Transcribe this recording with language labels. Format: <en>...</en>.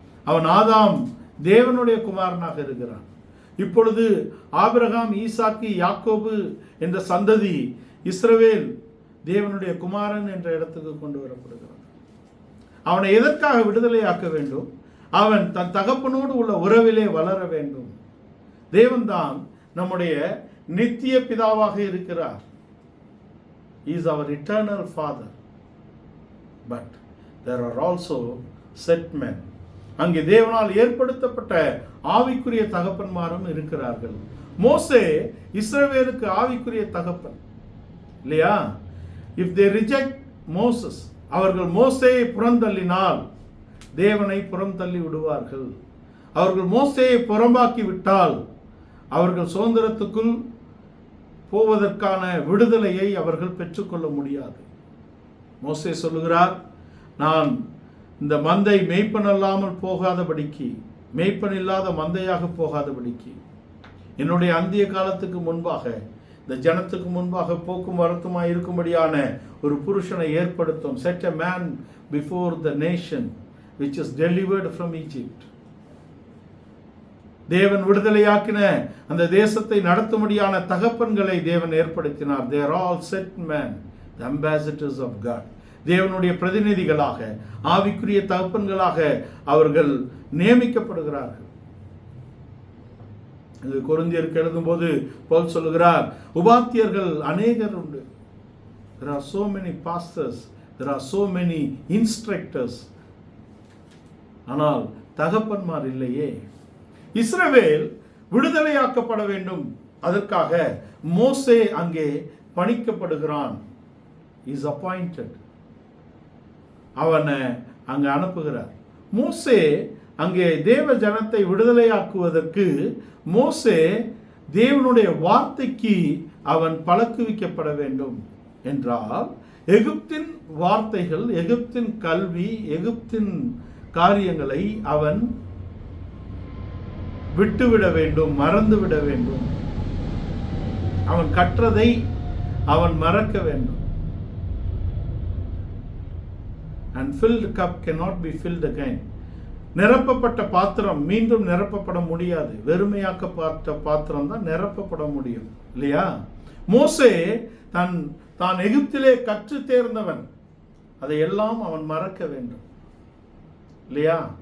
<ta>அவன் ஆதாம் தேவனுடைய குமாரனாக இருக்கிறான். இப்பொழுது ஆபிரகாம், ஈசாக்கு, யாக்கோபு என்ற சந்ததி இஸ்ரவேல் தேவனுடைய குமாரன் என்ற இடத்துக்கு கொண்டு வரப்படுகிறான். அவனை எதற்காக விடுதலையாக்க வேண்டும்? அவன் தன் தகப்பனோடு உள்ள உறவிலே வளர வேண்டும். தேவன்தான் நம்முடைய நித்திய பிதாவாக இருக்கிறார்.</ta> <en>He is our eternal father. But there are also set men.</en> <ta>அங்கே தேவனால் ஏற்படுத்தப்பட்ட ஆவிக்குரிய தகப்பன்மாரும் இருக்கிறார்கள். மோசே இஸ்ரவேலுக்கு ஆவிக்குரிய தகப்பன் இல்லையா?</ta> <en>if they reject Moses,</en> <ta>அவர்கள் மோசேயை புறந்தள்ளினால் தேவனை புறம் தள்ளி விடுவார்கள். அவர்கள் மோசேயை புறம்பாக்கி விட்டால் அவர்கள் சுதந்திரத்துக்குள் போவதற்கான விடுதலையை அவர்கள் பெற்றுக்கொள்ள முடியாது. மோசே சொல்லுகிறார், நான் இந்த மந்தை மேய்ப்பன் அல்லாமல் போகாதபடிக்கு, மேய்ப்பன் இல்லாத மந்தையாக போகாதபடிக்கு, என்னுடைய அந்திய காலத்துக்கு முன்பாக, இந்த ஜனத்துக்கு முன்பாக போக்கும் வரத்துமாய் இருக்கும்படியான ஒரு புருஷனை ஏற்படுத்தும்.</ta> <en>set a man before the nation which is delivered from Egypt.</en> <ta>தேவன் விடுதலையாக்கின அந்த தேசத்தை நடத்தும்படியான தகப்பன்களை தேவன் ஏற்படுத்தினார்.</ta> <en>they are all set men, the ambassadors of God.</en> <ta>தேவனுடைய பிரதிநிதிகளாக, ஆவிக்குரிய தகப்பன்களாக அவர்கள் நியமிக்கப்படுகிறார்கள். இது கொரிந்தியருக்கு எழுதும்போது பவுல் சொல்லுகிறார், உபாத்தியர்கள் அநேகர் உண்டு.</ta> <en>there are so many pastors, there are so many instructors.</en> <ta>ஆனால் தகப்பன்மார் இல்லையே. இஸ்ரவேல் விடுதலையாக்கப்பட வேண்டும். அதற்காக மோசே அங்கே பணிக்கப்படுகிறான்.</ta> <en>Is appointed.</en> <ta>அவனை அங்கே அனுப்புகிறார். மோசே அங்கே தேவ ஜனத்தை விடுதலையாக்குவதற்கு மோசே தேவனுடைய வார்த்தைக்கு அவன் பழக்குவிக்கப்பட வேண்டும் என்றால், எகிப்தின் வார்த்தைகள், எகிப்தின் கல்வி, எகிப்தின் காரியங்களை அவன் விட்டுவிட வேண்டும், மறந்துவிட வேண்டும். அவன் கற்றதை அவன் மறக்க வேண்டும்.</ta> <en>And filled cup cannot be filled again.</en> <ta>நிரப்பப்பட்ட பாத்திரம் மீண்டும் நிரப்பப்பட முடியாது. வெறுமையாக்கப்பட்ட பாத்திரம் தான் நிரப்பப்பட முடியும் இல்லையா? மோசே தான் எகிப்திலே கற்று தேர்ந்தவன். அதையெல்லாம் அவன் மறக்க வேண்டும் இல்லையா?</ta>